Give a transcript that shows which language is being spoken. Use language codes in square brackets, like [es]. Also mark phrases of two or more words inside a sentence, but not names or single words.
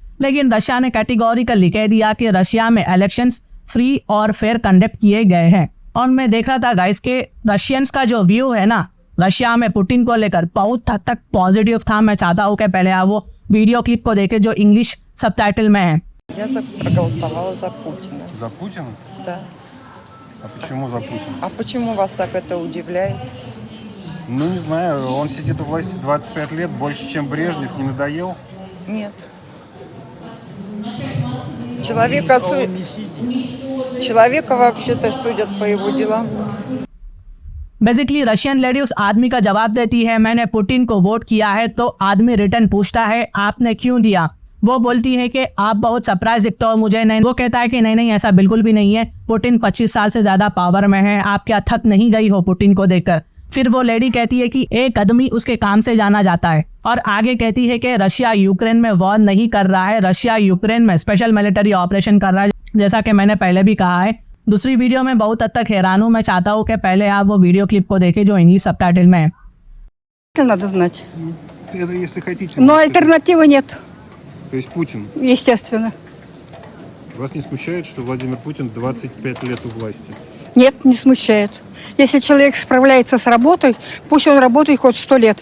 [hi] लेकिन रशिया ने कैटेगोरिकली कह दिया कि रशिया में [en] elections free [hi] और [en] fair conduct [hi] किए गए हैं। और मैं देख रहा था गाइस के रशियंस का जो व्यू है ना रशिया में पुतिन को लेकर बहुत हद तक पॉजिटिव था। मैं चाहता हूँ कि पहले आप वो [en] video clip [hi] को देखें जो [en] English subtitle [hi] में है। [ru] Я проголосовала за Путина. За Путина? Да. А почему за Путина? А почему вас так это удивляет? Ну, не знаю, он сидит у власти 25 лет, больше, чем Брежнев, не надоел? Нет. Человека вообще-то судят по его делам. [hi] बेसिकली [en] Russian lady [hi] उस आदमी का जवाब देती है, मैंने पुतिन को वोट किया है। तो आदमी रिटर्न पूछता है आपने क्यों दिया। वो बोलती है कि आप बहुत सरप्राइज दिखते हो मुझे। नहीं, वो कहता है कि नहीं ऐसा बिल्कुल भी नहीं है, पुतिन 25 साल से ज्यादा पावर में है, आप क्या थक नहीं गई हो पुतिन को देखकर। फिर वो लेडी कहती है कि एक आदमी उसके काम से जाना जाता है और आगे कहती है कि रशिया यूक्रेन में वॉर नहीं कर रहा है, रशिया यूक्रेन में [en] special military operation [hi] कर रहा है, जैसा कि मैंने पहले भी कहा है। दूसरी वीडियो में बहुत हद तक हैरान हूँ। मैं चाहता हूँ कि पहले आप वो [en] video clip [hi] को देखें जो [en] English subtitle [hi] में है। [ru] Надо знать. Это если хотите. Но альтернативы нет, То есть Путин. естественно. Вас не смущает, что Владимир Путин 25 лет у власти? Нет, не смущает. Если человек справляется с работой, пусть он работает хоть 100 лет.